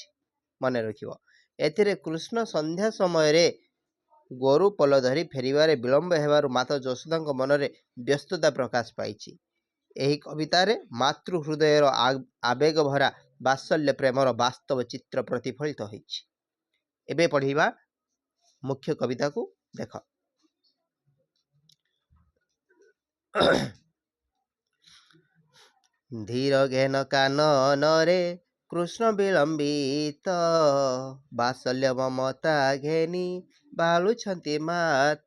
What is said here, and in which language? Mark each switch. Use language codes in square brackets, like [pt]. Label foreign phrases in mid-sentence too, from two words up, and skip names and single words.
[or] ମନେ ରଖିବ ଏଥିରେ କୃଷ୍ଣ ସନ୍ଧ୍ୟା ସମୟ ରେ ଗୋରୁ ପଲ ଧରି ଫେରିବାରେ ବିଳମ୍ବ ହେବାରୁ ମାତା ଯଶୋଦା ମନରେ ବ୍ୟସ୍ତତା ପ୍ରକାଶ ପାଇଛି। ଏହି କବିତାରେ ମାତୃ ହୃଦୟର ଆବେଗ ଭରା ବାତ୍ସଲ୍ୟ ପ୍ରେମର ବାସ୍ତବ ଚିତ୍ର ପ୍ରତିଫଳିତ ହୋଇଛି। ଏବେ ପଢ଼ିବା ମୁଖ୍ୟ କବିତା କୁ। ଦେଖ ଧୀର ଘେନ କାନନ ରେ କୃଷ୍ଣ ବିଳମ୍ବିତ, ବାତ୍ସଲ୍ୟ ମମତା ଘେନି ବାଳୁଛନ୍ତି ମାତ।